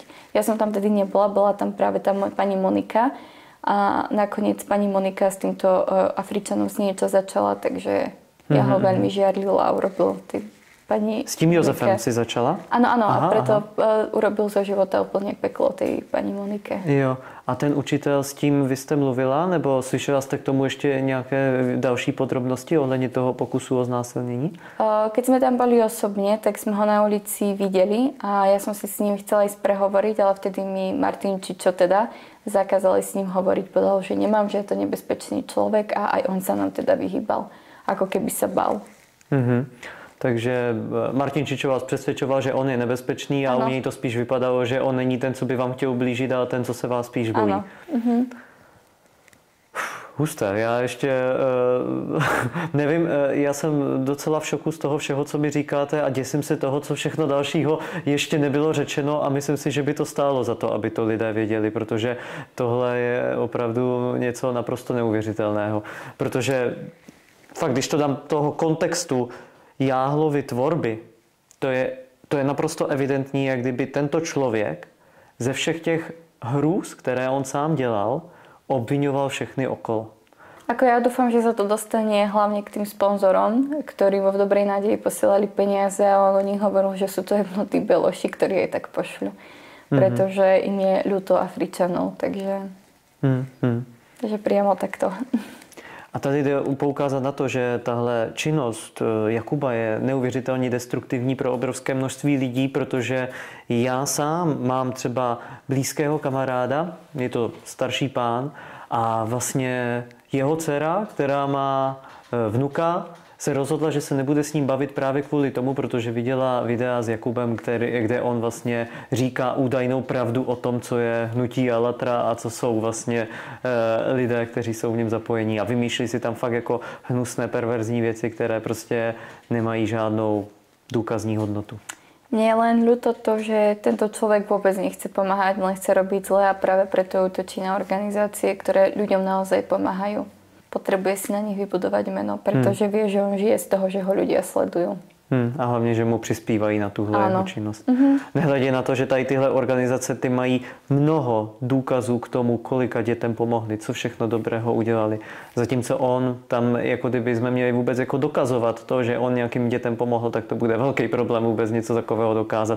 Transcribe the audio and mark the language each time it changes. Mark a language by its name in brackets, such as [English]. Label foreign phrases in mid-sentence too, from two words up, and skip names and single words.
[Slovak] Ja som tam tedy nebola, bola tam práve tá pani Monika. A nakoniec pani Monika s týmto Afričanom s niečo začala, takže ja ho veľmi žiarlil a urobil tej pani... [Czech] S tím Josefem Monike. Si začala? [Slovak] Áno, a preto urobil zo života úplne peklo tej pani Monike. [Czech] Jo, a ten učitel, s tím vy jste mluvila, nebo slyšela jste k tomu ještě nějaké další podrobnosti ohledně toho pokusu o znásilnění? [Slovak] Keď sme tam boli osobne, tak sme ho na ulici videli a ja som si s ním chcela ísť prehovoriť, ale vtedy mi Martin Čičo teda zakázali s ním hovoriť, povedal, že nemám, že je to nebezpečný človek a aj on sa nám teda vyhýbal, ako keby sa bál. [Czech] Takže Martin Čičo vás přesvědčoval, že on je nebezpečný a u něj to spíš vypadalo, že on není ten, co by vám chtěl ublížit, ale ten, co se vás spíš bojí. Husté, já ještě nevím, já jsem docela v šoku z toho všeho, co mi říkáte a děsím se toho, co všechno dalšího ještě nebylo řečeno a myslím si, že by to stálo za to, aby to lidé věděli, protože tohle je opravdu něco naprosto neuvěřitelného. Protože fakt, když to dám toho kontextu Jáhlovy tvorby, to je naprosto evidentní, jak kdyby tento člověk ze všech těch hrůz, které on sám dělal, obviňoval všechny okolo. [Slovak] Ako ja dúfam, že sa to dostane hlavne k tým sponzorom, ktorí vo v dobrej nádeji posielali peniaze a on o nich hovoril, že sú to jednotí beloši, ktorí aj tak pošľú. Pretože im je ľúto Afričanov, takže priamo takto. [Czech] A tady jde poukázat na to, že tahle činnost Jakuba je neuvěřitelně destruktivní pro obrovské množství lidí, protože já sám mám třeba blízkého kamaráda, je to starší pán a vlastně jeho dcera, která má vnuka, se rozhodla, že se nebude s ním bavit právě kvůli tomu, protože viděla videa s Jakubem, kde on vlastně říká údajnou pravdu o tom, co je hnutí Allatra a co jsou vlastně lidé, kteří jsou v něm zapojení a vymýšlí si tam fakt jako hnusné, perverzní věci, které prostě nemají žádnou důkazní hodnotu. [Slovak] Mne je len ľúto to, že tento človek vôbec nechce pomáhať, len chce robiť zle a práve preto útočí na organizácie, ktoré ľuďom naozaj pomáhajú. Potrebuje si na nich vybudovať meno, pretože vie, že on žije z toho, že ho ľudia sledujú. [Czech] A hlavně, že mu přispívají na tuhle jeho činnost. Nehledě na to, že tady tyhle organizace ty mají mnoho důkazů k tomu, kolika dětem pomohli, co všechno dobrého udělali. Zatímco on tam, jako kdyby jsme měli vůbec jako dokazovat to, že on nějakým dětem pomohl, tak to bude velký problém vůbec něco takového dokázat.